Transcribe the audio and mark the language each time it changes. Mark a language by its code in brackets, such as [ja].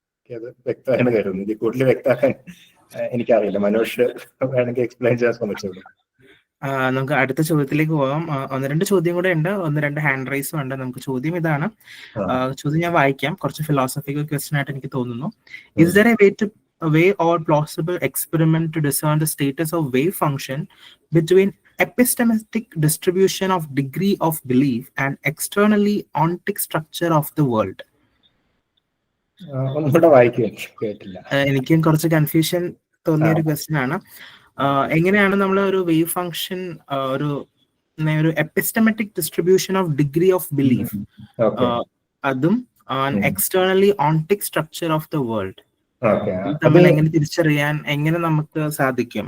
[ml] അത് വ്യക്തമായെന്ന് കരുതുന്നു. ഇത് കൂടുതൽ വ്യക്തമാക്കാൻ എനിക്കറിയില്ല. മനോജ് വേണമെങ്കിൽ എക്സ്പ്ലെയിൻ ചെയ്യാൻ ശ്രമിച്ചോളൂ. നമുക്ക് അടുത്ത ചോദ്യത്തിലേക്ക് പോകാം. ഒന്ന് രണ്ട് ചോദ്യം കൂടെ ഉണ്ട്, ഒന്ന് രണ്ട് ഹാൻഡ് റൈസും ഉണ്ട്. നമുക്ക് ചോദ്യം ഇതാണ്. ചോദ്യം ഞാൻ വായിക്കാം. കുറച്ച് ഫിലോസഫിക്കൽ ക്വസ്റ്റ്യൻ ആയിട്ട് എനിക്ക് തോന്നുന്നു. [en] Is there a way or plausible experiment to discern the status of wave function between epistemic distribution of degree of belief and externally ontic structure of the world? [ml] ഒന്നുകൂടെ വായിക്കുക, കേട്ടില്ല. എനിക്കും കുറച്ച് കൺഫ്യൂഷൻ തോന്നിയ ഒരു ക്വസ്റ്റ്യൻ ആണ്. എങ്ങനെയാണ് നമ്മൾ ഒരു വേവ് ഫംഗ്ഷൻ ഒരു [en] epistemic distribution of degree of belief [ml] അതും [en] externally ontic structure of the world [ml] തമ്മിൽ എങ്ങനെ തിരിച്ചറിയാൻ എങ്ങനെ നമുക്ക് സാധിക്കും?